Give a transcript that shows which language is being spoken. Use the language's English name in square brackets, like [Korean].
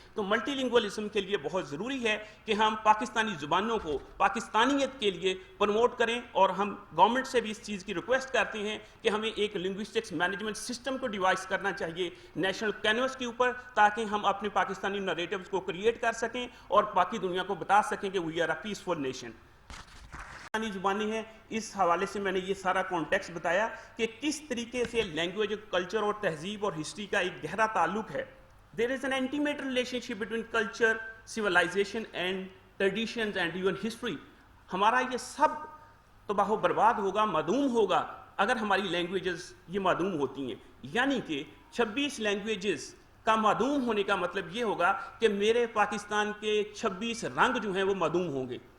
[Urdu] تو ملٹی لنگوالزم کے لیے بہت ضروری ہے کہ ہم پاکستانی زبانوں کو پاکستانیت کے لیے پروموٹ کریں, اور ہم گورنمنٹ سے بھی اس چیز کی ریکویسٹ کرتے ہیں کہ ہمیں ایک لنگوسٹکس مینجمنٹ سسٹم کو ڈیوائس کرنا چاہیے نیشنل کینوس کے اوپر, تاکہ ہم اپنے پاکستانی نریٹیوز کو کریٹ کر سکیں اور باقی دنیا کو بتا سکیں کہ [English] We are a peaceful nation. [Urdu] Pakistani زبانیں ہیں, اس حوالے سے میں نے یہ سارا کانٹیکسٹ بتایا کہ کس طریقے سے لینگویج, کلچر اور تہذیب اور ہسٹری کا ایک گہرا تعلق ہے. [English] There is an intimate relationship between culture, civilization and traditions and even history. [Urdu] ہمارا یہ سب تباہ و برباد ہوگا, معدوم ہوگا اگر ہماری لینگویجز یہ معدوم ہوتی ہیں. یعنی کہ 26 لینگویجز کا معدوم ہونے کا مطلب یہ ہوگا کہ میرے پاکستان کے 26 رنگ جو ہیں وہ معدوم ہوں گے.